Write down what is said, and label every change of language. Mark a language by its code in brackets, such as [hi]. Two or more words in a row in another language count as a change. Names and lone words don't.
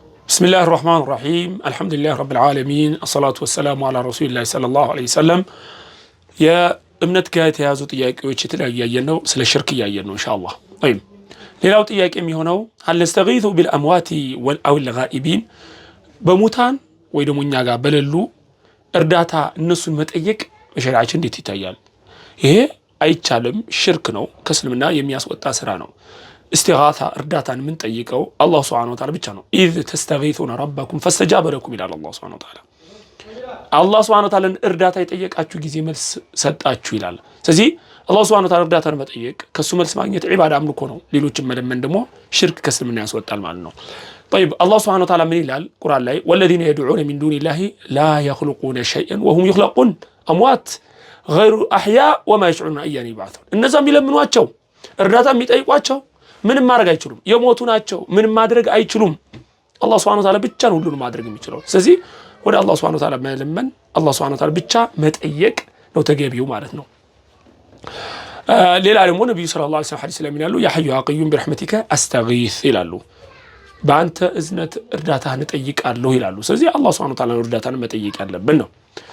[ar] بسم الله الرحمن الرحيم الحمد لله رب العالمين الصلاة والسلام على رسول الله صلى الله عليه وسلم [am] يا እምነት ጋር የተያዙ ጥያቄዎች የተለያዩ ያየነው ስለ ሽርክ ያየነው ኢንሻአላህ طيب ሌላው ጥያቄ የሚሆነው [ar] هل نستغيث بالاموات او الغائبين [am] በሙታን ወይ ደግሞ እኛ ጋር በሌሉ እርዳታ እነሱን መጠየቅ በሸሪዓችን እንዴት ይታያል? ይሄ አይቻልም፣ ሽርክ ነው፣ ከእስልምና የሚያስወጣ ስራ ነው። استغاثة እርዳታን ምን ጠይቀው አላህ [ar] سبحانه وتعالى [am] ብቻ ነው። [ar] إذ تستغيثون ربكم فاستجاب لكم [am] ይላል አላህ [ar] سبحانه وتعالى። [am] አላህ [ar] سبحانه وتعالى [am] እርዳታ የጠየቃችሁ ጊዜ መልስ ሰጣችሁ ይላል። ስለዚህ አላህ [ar] سبحانه وتعالى [am] እርዳታን መጠየቅ ከሱ መልስ ማግኘት ዒባዳ አምልኮ ነው። ሌሎችን መለመን ደግሞ ሽርክ ከእስልምና ያስወጣል ማለት ነው። [ar] طيب الله سبحانه وتعالى من [am] ይላል ቁርአን ላይ [ar] والذين يدعون من دون الله لا يخلقون شيئا وهم يخلقون أموات غير أحياء وما يشعرون أيان يبعثون [am] እነዛ የሚለምኗቸው እርዳታ የሚጠይቋቸው ምንም ማድረግ አይችሉም፣ የሞቱ ናቸው፣ ምንም ማድረግ አይችሉም። አላህ [ar] سبحانه وتعالى [am] ብቻ ነው ሁሉንም ማድረግ የሚችለው። ስለዚህ ወደ አላህ [ar] سبحانه وتعالى [am] መለመን አላህ [ar] سبحانه وتعالى [am] ብቻ መጠየቅ ነው ተገቢው ማለት ነው። ሌላ ደግሞ ነብዩ [ar] صلى الله عليه وسلم [am] ሐዲስ ላይ ምን ያሉ [ar] يا حي يا قيوم برحمتك استغيث [am] ይላሉ። በአንተ እዝነት እርዳታህን እጠይቃለሁ ይላሉ። ስለዚህ አላህ [ar] سبحانه وتعالى [am] እርዳታን መጠየቅ ያለብን ነው።